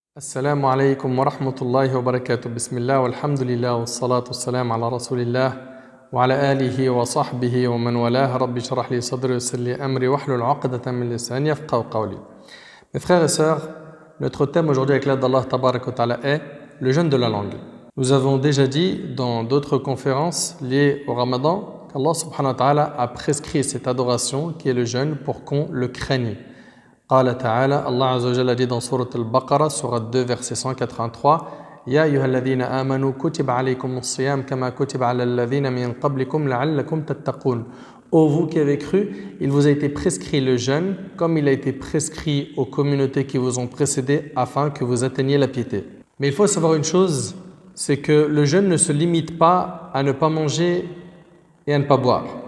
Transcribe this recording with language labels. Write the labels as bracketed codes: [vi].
[ar] السلام عليكم ورحمة الله وبركاته بسم الله والحمد لله والصلاة والسلام على رسول الله وعلى آله وصحبه ومن والاه ربي اشرح لي صدري ويسر لي أمري واحلل عقدة من لساني يفقهوا قولي. [fr] Mes frères et sœurs, notre thème aujourd'hui avec l'aide d'Allah Tabarak wa Ta'ala est le jeûne de la langue. Nous avons déjà dit dans d'autres conférences liées au Ramadan qu'Allah Subhanahu wa Ta'ala a prescrit cette adoration qui est le jeûne pour qu'on le craigne. [ar] قال تعالى الله عز وجل [fr] a dit dans Sourate Al-Baqarah, Sourate 2, verset 183 [ar] يا أيها الذين آمنوا كتب عليكم الصيام كما كتب على الذين من قبلكم لعلكم تتقون. [fr] Ô vous qui avez cru, il vous a été prescrit le jeûne comme il a été prescrit aux communautés qui vous ont précédé afin que vous atteigniez la piété. Mais il faut savoir une chose, c'est que le jeûne ne se limite pas à ne pas manger et à ne pas boire.